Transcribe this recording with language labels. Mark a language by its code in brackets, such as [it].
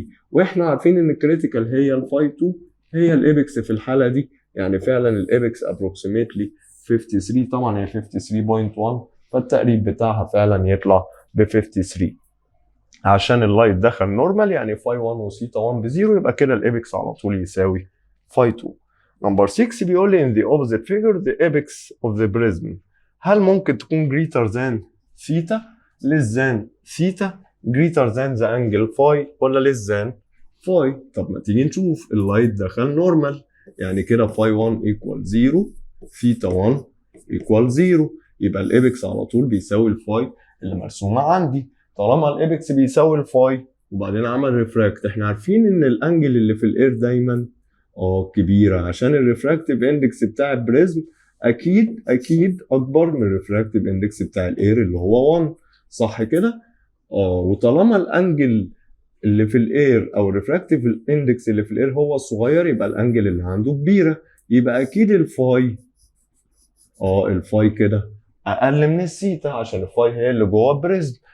[ar] واحنا عارفين ان الكريتيكال هي الفاي 2 هي الابكس في الحاله دي، يعني فعلا الابكس ابروكسيميتلي 53، طبعا هي 53.1، فالتقريب بتاعها فعلا يطلع ب 53 عشان اللايت دخل نورمال، يعني فاي 1 وثيتا 1 بزيرو، يبقى كده الابكس على طول يساوي فاي 2. نمبر 6 بيقول لي [en] in the opposite figure the apex of the prism، [ar] هل ممكن تكون [en] greater than theta less than theta greater than the angle phi [ar] ولا [en] less than [ar] فاي. طب ما تيجي نشوف اللايت دخل نورمال، يعني كده فاي 1 ايكوال 0، ثيتا 1 ايكوال 0، يبقى الابكس على طول بيساوي الفاي اللي مرسومه عندي. طالما الابكس بيساوي الفاي وبعدين عمل ريفراكت، احنا عارفين ان الانجل اللي في الاير دايما كبيره، عشان الريفراكتيف اندكس بتاع البريزم اكيد اكبر من الريفراكتيف اندكس بتاع الاير اللي هو 1، صح كده؟ وطالما الانجل اللي في الاير او الريفراكتيف اندكس اللي في الاير هو الصغير، يبقى الانجل اللي عنده كبيره، يبقى اكيد الفاي الفاي كده اقل من الثيتا، عشان الفاي هي اللي جوه البريزم.